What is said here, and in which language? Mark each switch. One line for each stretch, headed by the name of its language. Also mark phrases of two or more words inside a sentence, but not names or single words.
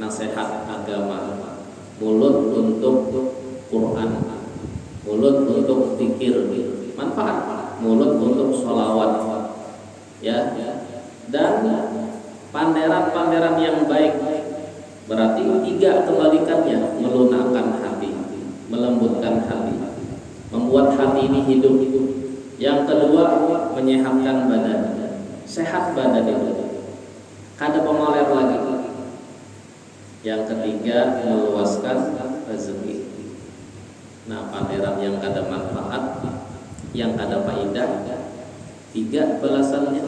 Indonesian: nasihat agama, mulut untuk Quran, mulut untuk zikir, manfaat, mulut untuk sholawat, ya, dan panderan-panderan yang baik. Berarti 3 kebalikannya, melunakkan hati, melembutkan hati, membuat hati ini hidup. Yang kedua, menyehatkan badan, sehat badan itu,
Banjar: kada pemoler lagi.
Indonesian: Yang ketiga, meluaskan rezeki. Nah, panderan yang kada manfaat, yang kada faedah, 3 balasannya.